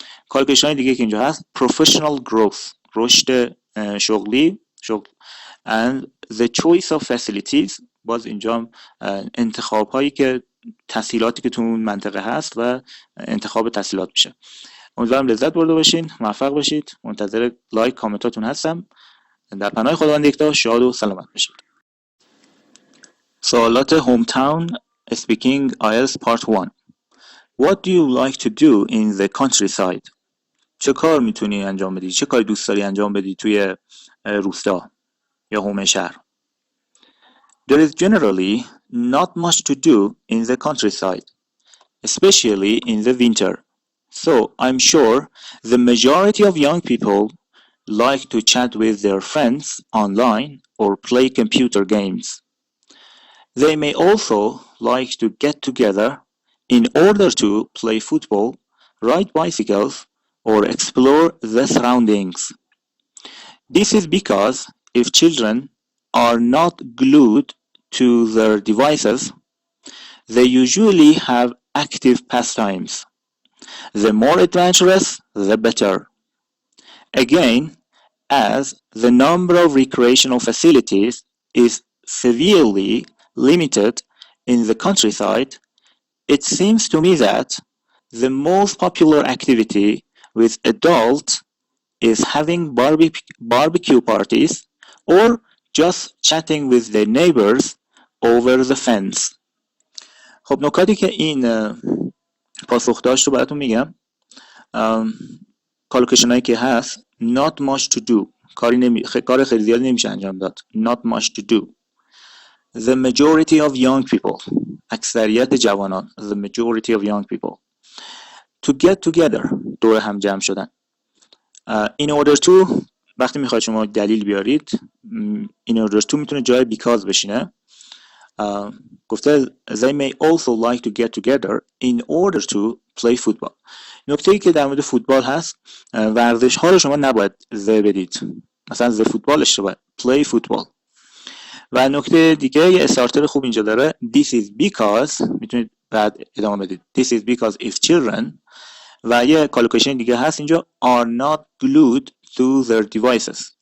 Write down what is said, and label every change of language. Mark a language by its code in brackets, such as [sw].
[fa] کالکولیشن دیگه که اینجا هست [en] professional growth [fa] رشد شغلی [en] and the choice of facilities [fa] باز اینجا انتخاب هایی که تسهیلاتی که تو اون منطقه هست و انتخاب تسهیلات میشه. امیدوارم لذت برده باشین، موفق باشید. منتظر لایک کامنتاتون هستم. در پناه خداوند یکتا شاد و سلامت باشید. [en] سوالات home town Speaking IELTS Part 1. What do you like to do in the countryside? [fa] چه کار میتونی انجام بدی؟ چه کاری دوست داری انجام بدی توی روستا یا حومه شهر؟ [en] There is generally not much to do in the countryside, especially in the winter. So I'm sure the majority of young people like to chat with their friends online or play computer games. They may also like to get together in order to play football, ride bicycles, or explore the surroundings. This is because if children are not glued to their devices, they usually have active pastimes. The more adventurous, the better. Again, as the number of recreational facilities is severely limited in the countryside, it seems to me that the most popular activity with adults is having barbecue parties or just chatting with their neighbors over the fence. [fa] خب نکاتی که این پاسخ داشت رو براتون میگم. کالوکیشن هایی که هست [en] not much to do [fa] کار خیلی زیادی نمیشه انجام داد. [en] not much to do. The majority of young people [fa] اکثریت جوانان. [en] The majority of young people. To get together [fa] دور هم جمع شدن. [en] in order to [fa] وقتی میخواید شما دلیل بیارید in order to میتونه جای because بشینه. [en] گفته they may also like to get together in order to play football. [fa] نکته‌ای که در مورد فوتبال هست، ورزش ها رو شما نباید ذ بدید، مثلا ذ فوتبال اشتباه، [en] play football. [fa] و نکته دیگه یه استارتر خوب اینجا داره، [en] this is because، [fa] میتونید بعد ادامه بدید [en] this is because if children، [fa] و یه کالوکیشن دیگه هست اینجا [en] are not glued to their devices.